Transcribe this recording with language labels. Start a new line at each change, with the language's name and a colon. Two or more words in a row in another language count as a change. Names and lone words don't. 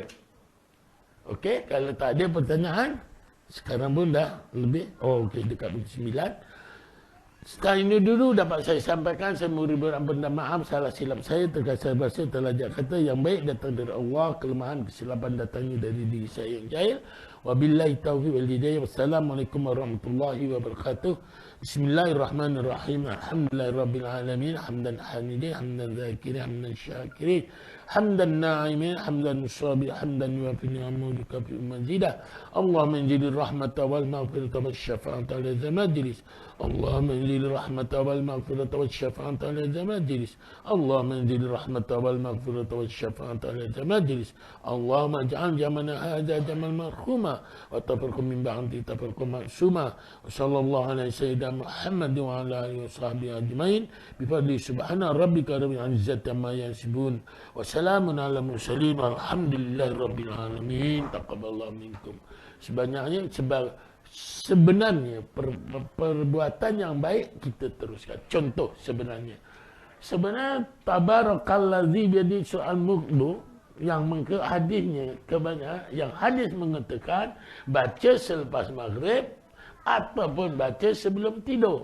Malay: Okey, kalau tak ada pertanyaan, sekarang pun dah lebih. Oh, okey, dekat pukul 9. Sekarang ini dulu dapat saya sampaikan. Saya mohon ampun dan maaf salah silap saya, terkasar bahasa, terlajak kata. Yang baik datang dari Allah, kelemahan kesilapan datangnya dari diri saya yang jahil.
Arabic: وبالله التوفيق والهداية. والسلام عليكم ورحمة الله وبركاته. بسم الله الرحمن الرحيم. الحمد لله رب العالمين. حمدا حامدين، حمدا ذاكرين، حمدا شاكرين، حمدا ناعمين، حمدا مسبح، حمدا يوافي نعمه كافي مزيده. اللهم اجعل الرحمة والمغفرة والشفاعة على ذا المجلس. اللهم اجعل الرحمة والمغفرة والشفاعة على ذا المجلس. اللهم اجعل الرحمة والمغفرة والشفاعة على ذا المجلس. اللهم اجعل جمعنا هذا جمعا مرحوما وتفرقنا من بعده تفرقا معصوما. وصلى الله على سيدنا محمد وعلى آله وصحبه أجمعين بفضل سبحان ربك رب العزة عما يصفون وسلام على المرسلين والحمد لله رب العالمين. تقبل الله منكم.
Malay: Sebenarnya perbuatan yang baik kita teruskan. Contoh sebenarnya
Arabic: تبارك الذي بيده الملك,
Malay: yang hadisnya kebanyakan yang hadis mengatakan baca selepas maghrib ataupun baca sebelum tidur.